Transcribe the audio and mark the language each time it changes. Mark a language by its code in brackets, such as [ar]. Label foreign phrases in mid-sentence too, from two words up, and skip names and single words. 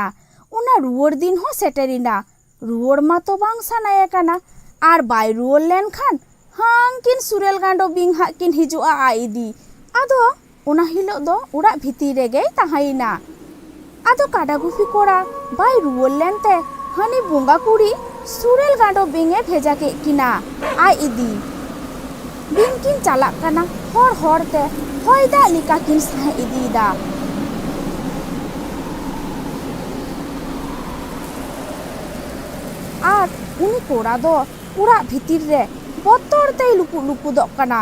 [sat] उना रुआड़ दिन हो सेटेरिना रुआड़ मा तो बांग सानाया कना आर बाय रुआड़ लेन खान हांकिन सुरेल गांडो बिंग हा किन हिजुआ आईदी। आदो उना हिलो दो उड़ा भीती रेगे ताहायना। आदो काडा गुपी कोड़ा बाय रुआड़ लेनते हानी बोंगा कुड़ी सुरेल गांडो बिंगे भेजा के किना आय इदी। बिंग किन चालाक कना हर हरते होयदा लिका किन सह इदीदा। आर उनी कोड़ा दो उड़ा भीतिर रे बतरते लुपु लुपु दो कना।